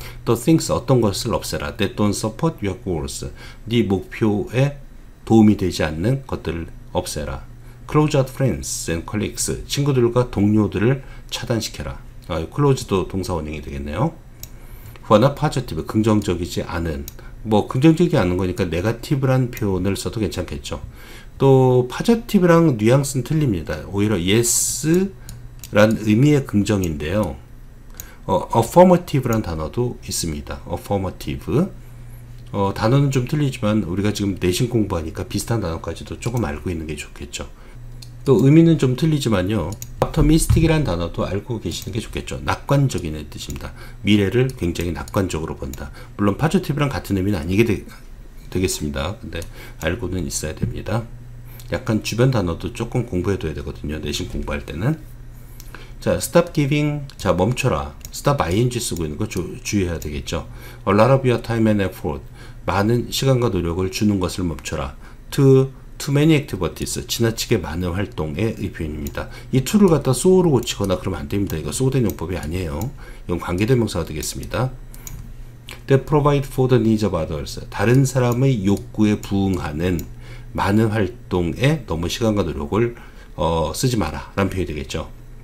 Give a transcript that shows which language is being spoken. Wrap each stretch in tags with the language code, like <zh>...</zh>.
<ko>또 things, 어떤 것을 없애라.</ko> <en>that don't support your goals,</en> <ko>네 목표에 도움이 되지 않는 것들을 없애라.</ko> <en>close out friends and colleagues,</en> <ko>친구들과 동료들을 차단시켜라. close도 동사 원형이 되겠네요.</ko> <en>who are not positive,</en> <ko>긍정적이지 않은, 뭐 긍정적이지 않은 거니까 negative란 표현을 써도 괜찮겠죠. 또 positive랑 뉘앙스는 틀립니다. 오히려 yes 란 의미의 긍정인데요. affirmative란 단어도 있습니다.</ko> <en>affirmative.</en> <ko>단어는 좀 틀리지만 우리가 지금 내신 공부하니까 비슷한 단어까지도 조금 알고 있는 게 좋겠죠. 또 의미는 좀 틀리지만요. optimistic이란 단어도 알고 계시는 게 좋겠죠. 낙관적인 뜻입니다. 미래를 굉장히 낙관적으로 본다. 물론 positive랑 같은 의미는 아니게 되겠습니다. 근데 알고는 있어야 됩니다. 약간 주변 단어도 조금 공부해둬야 되거든요. 내신 공부할 때는. 자,</ko> <en>stop giving,</en> <ko>자 멈춰라. stop ing 쓰고 있는 거 주의해야 되겠죠.</ko> <en>a lot of your time and effort,</en> <ko>많은 시간과 노력을 주는 것을 멈춰라.</ko> <en>too many activities,</en> <ko>지나치게 많은 활동의 표현입니다. 이 to를 갖다 so로 고치거나 그러면 안 됩니다. 이거 소된 용법이 아니에요. 이건 관계대명사가 되겠습니다.</ko> <en>that provide for the needs of others,</en> <ko>다른 사람의 욕구에 부응하는 많은 활동에 너무 시간과 노력을 쓰지 마라 라는 표현이 되겠죠.</ko>